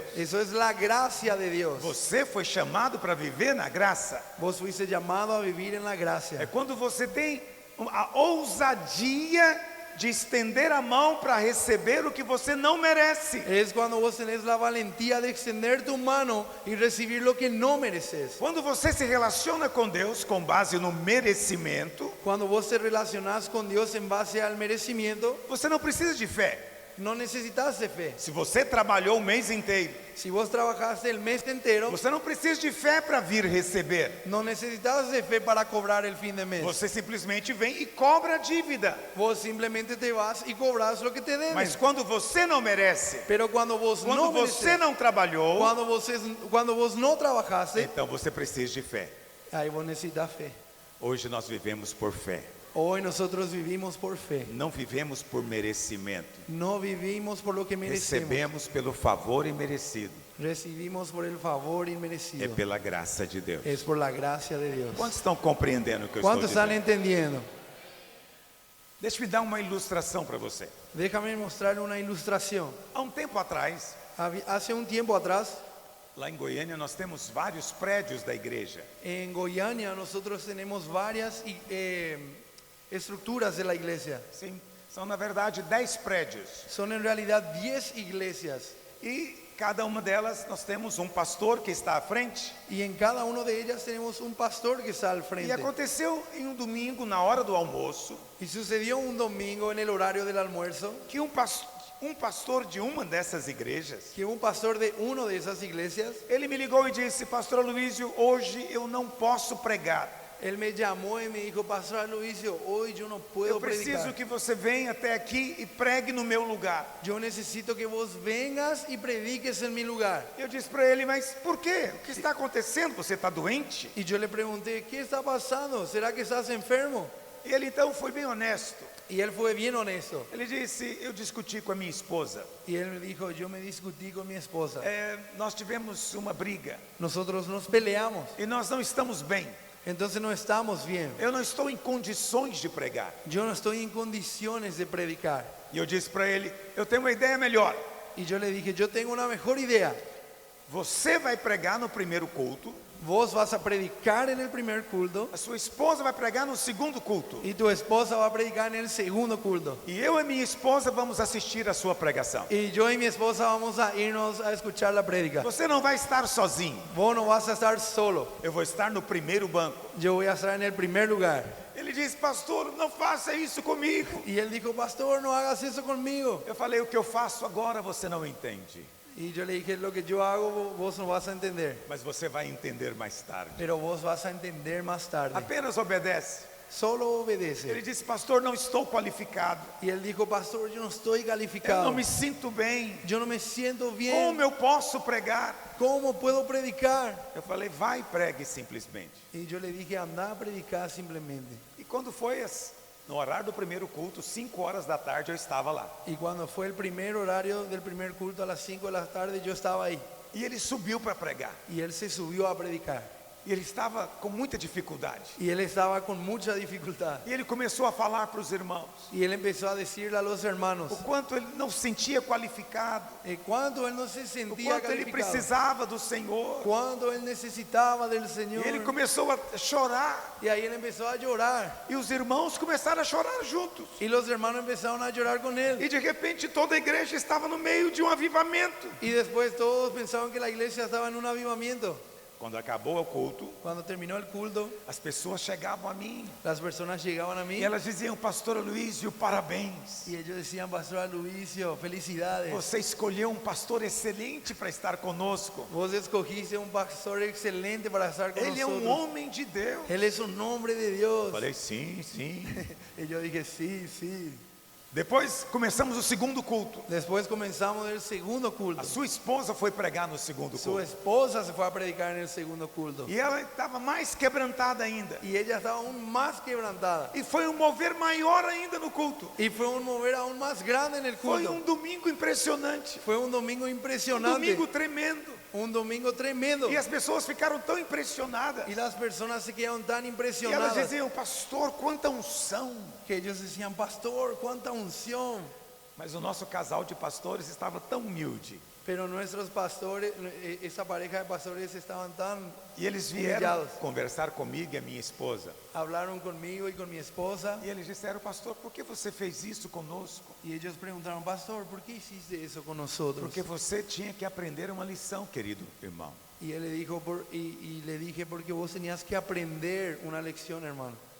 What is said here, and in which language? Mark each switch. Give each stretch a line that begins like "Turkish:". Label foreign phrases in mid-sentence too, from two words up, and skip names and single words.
Spanish: Eso es la gracia de Dios.
Portuguese: Você foi chamado para viver na graça.
Spanish: Vos fuiste llamado a vivir en la
Portuguese: É
Spanish: gracia.
Portuguese: quando você tem a ousadia de estender a mão para receber o que você não merece.
Spanish: Es cuando vos tenés la valentía de extender tu mano y recibir lo que no mereces.
Portuguese: Quando você se relaciona com Deus com base no merecimento,
Spanish: Cuando vos te relacionás con Dios en base al merecimiento,
Portuguese: você não precisa de fé.
Spanish: no necesitas de fe.
Portuguese: Se você trabalhou o mês inteiro,
Spanish: Si vos trabajaste el mes entero,
Portuguese: você não precisa de fé para vir receber.
Spanish: no necesitas de fe para cobrar el fin de mes.
Portuguese: Você simplesmente vem e cobra a dívida.
Spanish: Vos simplemente te vas y cobras lo que te deben.
Portuguese: Mas quando você não merece,
Spanish: Pero cuando vos
Portuguese: quando
Spanish: no
Portuguese: você
Spanish: mereces,
Portuguese: não trabalhou,
Spanish: cuando vos no trabajaste,
Portuguese: então você precisa de fé.
Spanish: ahí vos necesitas fe.
Portuguese: Hoje nós vivemos por fé.
Spanish: Hoy nosotros vivimos por fe.
Portuguese: Não vivemos por merecimento.
Spanish: No vivimos por lo que merecemos.
Portuguese: Recebemos pelo favor imerecido.
Spanish: Recibimos por el favor
Portuguese: É
Spanish: inmerecido.
Portuguese: pela graça de Deus.
Spanish: Es por la gracia de Dios.
Portuguese: Quantos estão compreendendo o que eu estou
Spanish: ¿Cuántos están
Portuguese: dizendo?
Spanish: entendiendo?
Portuguese: Deixa eu dar uma ilustração para você.
Spanish: Déjame mostrarle una ilustración.
Portuguese: Há um tempo atrás,
Spanish: Hace un tiempo atrás,
Portuguese: lá em Goiânia, nós temos vários prédios da igreja.
Spanish: en Goiânia, nosotros tenemos varias estructuras de la iglesia.
Portuguese: Sim, são na verdade 10 prédios.
Spanish: Son en realidad 10 iglesias.
Portuguese: E cada uma delas nós temos um pastor que está à frente.
Spanish: Y en cada una de ellas tenemos un pastor que está al
Portuguese: E
Spanish: frente.
Portuguese: aconteceu em um domingo, na hora do almoço,
Spanish: Y sucedió un domingo en el horario del almuerzo
Portuguese: que um pastor de uma dessas igrejas,
Spanish: que un pastor de una de esas iglesias,
Portuguese: ele me ligou e disse: Pastor Aloysio, hoje eu não posso pregar.
Spanish: él me llamó y me dijo: Pastor Aloysio, hoy yo no puedo
Portuguese: Eu preciso
Spanish: predicar.
Portuguese: que você venha até aqui e pregue no meu lugar.
Spanish: Yo necesito que vos vengas y prediques en mi lugar.
Portuguese: Eu disse para ele: Mas por quê? O que está acontecendo? Você está doente?
Spanish: Y yo le pregunté: ¿qué está pasando? ¿Será que estás enfermo?
Portuguese: E ele então foi bem honesto.
Spanish: Y él fue bien honesto.
Portuguese: Ele disse: Eu discuti com a minha esposa.
Spanish: Y él me dijo: yo me discutí con mi esposa.
Portuguese: Nós tivemos uma briga
Spanish: Nosotros nos peleamos.
Portuguese: e nós não estamos bem.
Spanish: Entonces no estamos bien.
Portuguese: Eu não estou em condições de pregar.
Spanish: Yo no estoy en condiciones de predicar.
Portuguese: E eu disse para ele: Eu tenho uma ideia melhor.
Spanish: Y yo le dije: yo tengo una mejor idea.
Portuguese: Você vai pregar no primeiro culto.
Spanish: vos vas a predicar en el primer culto
Portuguese: a sua esposa vai pregar no segundo culto.
Spanish: y tu esposa va a predicar en el segundo culto.
Portuguese: E eu e minha esposa vamos assistir a sua pregação.
Spanish: Y yo y mi esposa vamos a irnos a escuchar la prédica.
Portuguese: Você não vai estar sozinho.
Spanish: Vos no vas a estar solo.
Portuguese: Eu vou estar no primeiro banco.
Spanish: Yo voy a estar en el primer lugar.
Portuguese: Ele disse, pastor, não faça isso comigo.
Spanish: Y él dijo, pastor, no hagas eso conmigo.
Portuguese: Eu falei, o que eu faço agora você não entende.
Spanish: Y yo le dije, lo que yo hago vos no vas a entender,
Portuguese: Mas você vai entender mais tarde.
Spanish: pero vos vas a entender más tarde.
Portuguese: Apenas obedece.
Spanish: Solo
Portuguese: Ele
Spanish: obedece.
Portuguese: disse, pastor, não estou qualificado.
Spanish: Y él dijo, pastor, yo no estoy
Portuguese: Eu
Spanish: calificado.
Portuguese: não me sinto bem.
Spanish: Yo no me siento bien.
Portuguese: Como eu posso pregar?
Spanish: ¿Cómo puedo predicar?
Portuguese: Eu falei, vai e pregue simplesmente.
Spanish: Y yo le dije, anda a predicar simplemente.
Portuguese: E quando foi no horário do primeiro culto, 5 horas da tarde, eu estava lá.
Spanish: Y cuando fue el primer horario del primer culto a las 5 de la tarde, yo estaba ahí.
Portuguese: E ele subiu para pregar.
Spanish: Y él se subió a predicar.
Portuguese: E ele estava com muita dificuldade.
Spanish: Y él estaba con mucha dificultad.
Portuguese: E ele começou a falar para os irmãos
Spanish: Y él empezó a decirle a los hermanos
Portuguese: o quanto ele não se sentia qualificado,
Spanish: cuánto él no se
Portuguese: o
Spanish: sentía
Portuguese: quanto ele
Spanish: calificado,
Portuguese: precisava do Senhor.
Spanish: cuánto él necesitaba del
Portuguese: E
Spanish: Señor.
Portuguese: ele começou a chorar.
Spanish: Y ahí él empezó a llorar.
Portuguese: E os irmãos começaram a chorar juntos.
Spanish: Y los hermanos empezaron a llorar con él.
Portuguese: E de repente toda a igreja estava no meio de um avivamento.
Spanish: Y después todos pensaban que la iglesia estaba en un avivamiento.
Portuguese: Quando acabou o culto,
Spanish: Cuando terminó el culto,
Portuguese: as pessoas chegavam a mim
Spanish: las personas llegaban a mí
Portuguese: e elas diziam, pastor Aloísio, parabéns.
Spanish: y ellos decían, Pastor Aloísio, felicidades.
Portuguese: Você escolheu um pastor excelente para estar conosco.
Spanish: Vos escogiste un pastor excelente para estar con
Portuguese: Ele é um
Spanish: nosotros.
Portuguese: homem de Deus.
Spanish: Él es un hombre de Dios.
Portuguese: Falei, sim, sim.
Spanish: Y yo dije, sí, sí.
Portuguese: Depois começamos o segundo culto.
Spanish: Después comenzamos el segundo culto.
Portuguese: A sua esposa foi pregar no segundo
Spanish: Su
Portuguese: culto.
Spanish: esposa se fue a predicar en el segundo culto.
Portuguese: E ela estava mais quebrantada ainda.
Spanish: Y ella estaba aún más quebrantada.
Portuguese: E foi um mover maior ainda no culto.
Spanish: Y fue un mover aún más grande en el
Portuguese: Foi
Spanish: culto.
Portuguese: um domingo impressionante.
Spanish: Fue un domingo
Portuguese: Um
Spanish: impresionante.
Portuguese: domingo tremendo.
Spanish: Un domingo tremendo.
Portuguese: E as pessoas ficaram tão impressionadas.
Spanish: Y las personas se quedaron tan
Portuguese: E elas
Spanish: impresionadas
Portuguese: diziam, pastor, quanta unção.
Spanish: que ellos decían, pastor, cuánta unción.
Portuguese: Mas o nosso casal de pastores estava tão humilde.
Spanish: Pero nuestros pastores, esa pareja de pastores estaban tan,
Portuguese: E eles vieram
Spanish: humillados.
Portuguese: conversar comigo e a minha esposa.
Spanish: Hablaron conmigo y con mi esposa.
Portuguese: E eles disseram, pastor, por que você fez isso conosco?
Spanish: Y ellos preguntaron, pastor, ¿por qué hiciste eso con nosotros?
Portuguese: Porque você tinha que aprender uma lição, querido irmão.
Spanish: Y él le dijo, y le dije, porque vos tenías que aprender una lección, hermano.